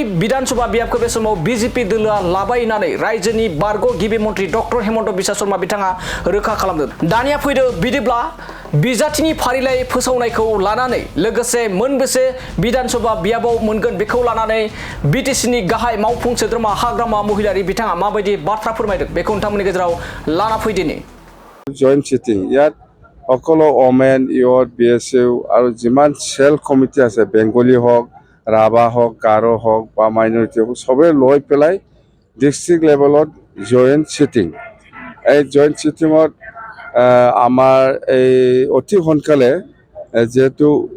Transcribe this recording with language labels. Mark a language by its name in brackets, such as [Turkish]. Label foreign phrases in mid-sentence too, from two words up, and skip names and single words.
[Bodo] विधानसभा बियाबखौ बे समाव बिजेपि दोलोआ लाबाय होननानै रायजोनि बारग' गिबि मन्त्रि डक्टर हेमन्त बिश्व शर्मा बिथाङा रोखा खालामदों दानिया फैदो बिदिब्ला बिजाथिनि फारिलाइ फोसावनायखौ लानानै लोगोसे मोनबेसे विधानसभा बियाबाव मोनगोन बेखौ लानानै बिटिसिनि गाहाय मावफुं सोद्रोमा हाग्रामा महिलारि बिथाङा माबायदि बाथ्रा फोरमायदों बेखौ नोंथांमोननि गेजेराव लाना फैदिनि [English] joint sitting [Assamese] ইয়াত সকলো [English] women youth [Assamese] বিএসইউ আৰু যিমান [English] cell committee [Assamese] আছে বেংগলী হওক ৰাভা হওক গাৰো হওক বা মাইনৰিটি হওক সবে লৈ পেলাই [English] district levelত joint sitting [Assamese] এই [English] joint sittingত [Assamese] আমাৰ এই অতি সোনকালে যেহেতু